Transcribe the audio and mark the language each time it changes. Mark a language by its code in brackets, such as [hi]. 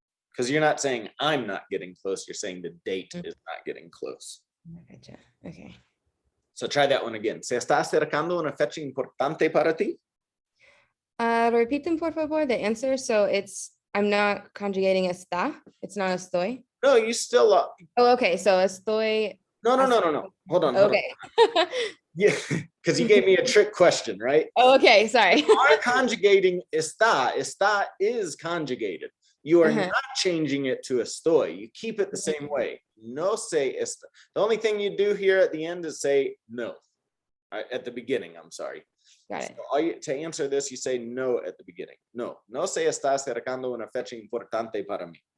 [en] Because you're not saying I'm not getting close, you're saying the date is not getting close. [es] Una fecha. [en] Okay. So try that one again. [es] ¿Se está acercando una fecha importante para ti? Repiten por favor [en] the answer. So I'm not conjugating está. It's not estoy. No, you still. Oh, okay. So estoy. No. Hold on. Okay. Yeah, because you gave me a trick question, right? Oh, okay. Sorry. You are conjugating está. Está is conjugated. You are not changing it to estoy. You keep it the same way. [es] No se está. [en] The only thing you do here at the end is say no. At the beginning, I'm sorry. Got it. So to answer this, you say no at the beginning. [es] No se está acercando una fecha importante para mí.